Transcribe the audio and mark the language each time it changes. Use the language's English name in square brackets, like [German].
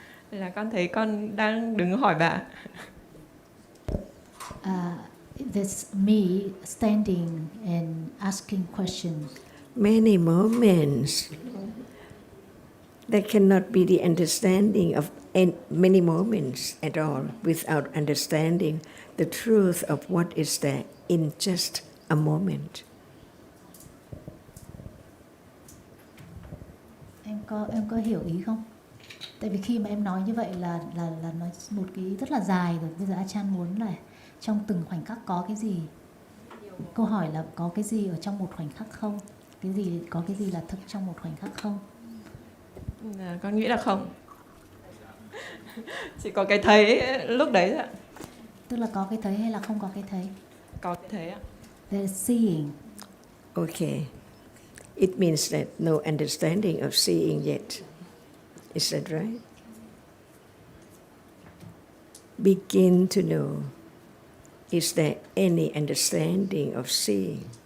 [Vietnamese] Là con thấy con đang đứng hỏi bà. [English] That's me standing and asking questions. Many moments. There cannot be the understanding of many moments at all without understanding the truth of what is there in just a moment. [Vietnamese] Em có hiểu ý không? Tại vì khi mà em nói như vậy là nói một cái rất là dài rồi. Bây giờ Achan muốn là trong từng khoảnh khắc có cái gì? Câu hỏi là có cái gì ở trong một khoảnh khắc không? Có cái gì là thực trong một khoảnh khắc không? Con nghĩ là không. Chỉ có cái thấy lúc đấy thôi ạ. Tức là có cái thấy hay là không có cái thấy? Có cái thấy ạ. [English] There's seeing. Okay. It means that no understanding of seeing yet. Is that right? Begin to know. Is there any understanding of seeing?